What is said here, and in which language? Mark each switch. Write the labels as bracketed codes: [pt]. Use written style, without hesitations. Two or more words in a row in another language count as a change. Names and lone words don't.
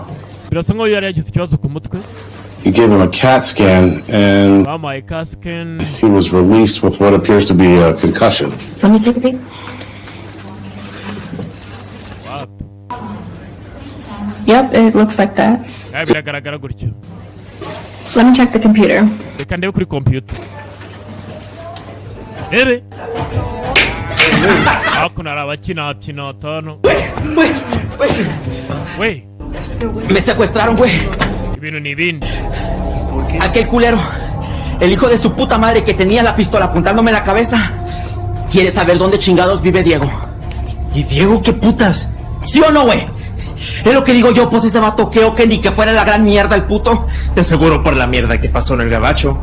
[rw] Birasa nkaho yari yagize ikibazo ku mutwe. [en] You gave him a CAT scan and he was released with what appears to be a concussion. Let me take a peek. Wow. Yep, it looks like that. [rw] Biragaragara gutyo. [en] Let me check the computer. [rw] Reka ndebe kuri computer. Ere. Hakuno hari abakina atanu. [es] Wey. Me secuestraron, güey. [rw] Ibintu ni ibindi. [es] Aquel culero, el hijo de su puta madre que tenía la pistola apuntándome en la cabeza, quiere saber dónde chingados vive Diego. ¿Y Diego qué putas? ¿Sí o no, güey? Es lo que digo yo, pues ese vato que ni que fuera la gran mierda el puto. De seguro por la mierda que pasó en el gabacho.